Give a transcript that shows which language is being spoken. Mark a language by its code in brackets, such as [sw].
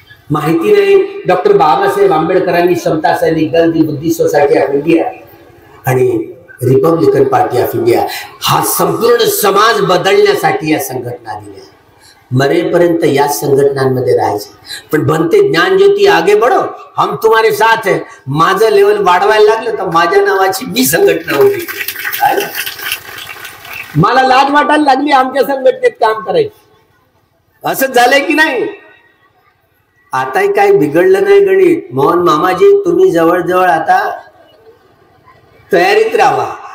[mr] माहिती नाही, डॉक्टर बाबासाहेब आंबेडकरांनी समता सैनिक दल, दी बुद्धी सोसायटी ऑफ इंडिया आणि रिपब्लिकन पार्टी ऑफ इंडिया हा संपूर्ण समाज बदलण्यासाठी या संघटना दिल्या. मरेपर्यंत या संघटनांमध्ये राहायचे. [hi] पण बनते ज्ञान ज्योती आगे बढ़ो, हम तुम्हारे साथ है. [mr] माझं लेवल वाढवायला लागलं तर माझ्या नावाची मी संघटना होती. मला लाज वाटायला लागली आमच्या संघटनेत काम करायचं. असंच झालंय की नाही. आताही काही बिघडलं नाही गणित. मोहन मामाजी, तुम्ही जवळजवळ आता तयारीत राहा.